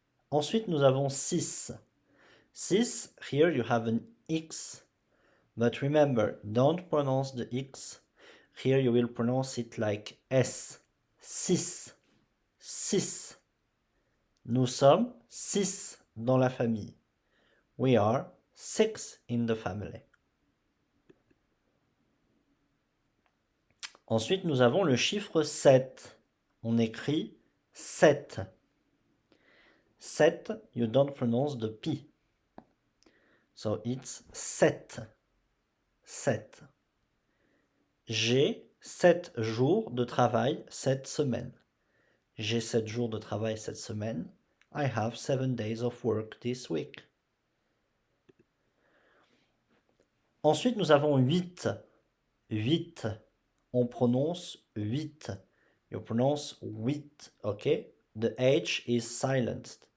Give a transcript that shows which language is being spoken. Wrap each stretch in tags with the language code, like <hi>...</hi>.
<fr>Ensuite, nous avons 6. 6,</fr> <en>here you have an X. But remember, don't pronounce the X. Here you will pronounce it like S.</en> <fr>6. 6. Nous sommes 6 dans la famille.</fr> <en>We are 6 in the family.</en> <fr>Ensuite, nous avons le chiffre 7. On écrit 7.</fr> <en>7, you don't pronounce the P. So it's 7. 7.</en> <fr>J'ai 7 jours de travail cette semaine. J'ai 7 jours de travail cette semaine.</fr> <en>I have 7 days of work this week.</en> <fr>Ensuite, nous avons 8. 8. On prononce 8.</fr> <en>You pronounce 8, okay? The H is silenced.</en>